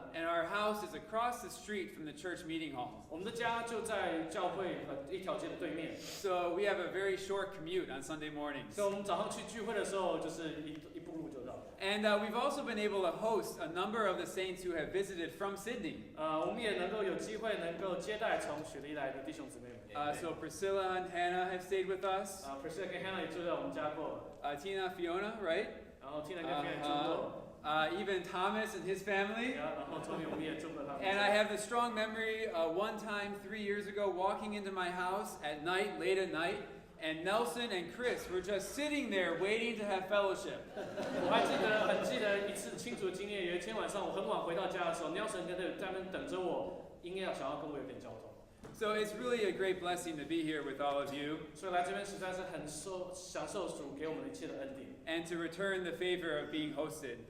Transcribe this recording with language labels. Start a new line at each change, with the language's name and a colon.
English: And our house is across the street from the church meeting hall.
Chinese: 我们的家就在教会一条街的对面。
English: So we have a very short commute on Sunday mornings.
Chinese: 所以我们早上去聚会的时候，就是一步路就到。
English: And we've also been able to host a number of the saints who have visited from Sydney.
Chinese: 我们也能够有机会能够接待从雪梨来的弟兄姊妹们。
English: So Priscilla and Hannah have stayed with us.
Chinese: Priscilla 跟 Hannah 也住在我们家过。
English: Tina, Fiona, right?
Chinese: 然后 Tina 跟 Fiona 住过。
English: Even Thomas and his family.
Chinese: 然后 Tommy 我们也住过他们。
English: And I have the strong memory one time 3 years ago walking into my house at night, late at night. And Nelson and Chris were just sitting there waiting to have fellowship.
Chinese: 我还很记得一次清楚的经验，有一天晚上我很晚回到家的时候 ，Nelson 在那边等着我，应该想要跟我有点交通。
English: So it's really a great blessing to be here with all of you.
Chinese: 所以来这边实在是很享受主给我们一切的恩典。
English: And to return the favor of being hosted.